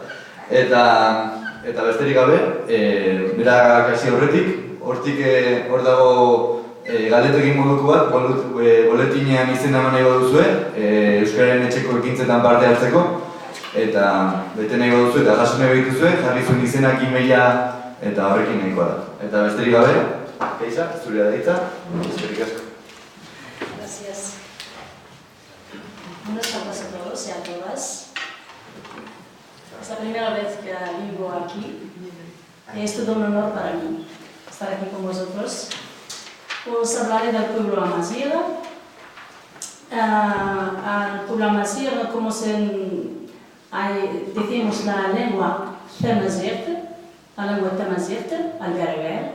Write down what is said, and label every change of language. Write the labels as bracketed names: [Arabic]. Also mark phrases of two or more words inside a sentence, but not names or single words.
[Basque] Eta besterik gabe, bera kasi horretik, hor dago galdetekin moduko bat, boletinean izena eman nahi baduzue, Euskararen etxeko ekintzetan parte hartzeko, eta bete nahi baduzue eta jaso nahi badituzue, jarri zuen izenak, e-maila eta horrekin nahikoa da. Eta besterik gabe, Keisa, zurea da hitza, eskerrik asko. [Spanish] Gracias. Buenas tardes a todos y a todas. Es la primera vez que vivo aquí y es todo un honor para mí estar aquí con vosotros. Os hablaré del pueblo Amazigh. Al pueblo Amazigh, como decimos la lengua Tamazight, la lengua Tamazight, al bereber.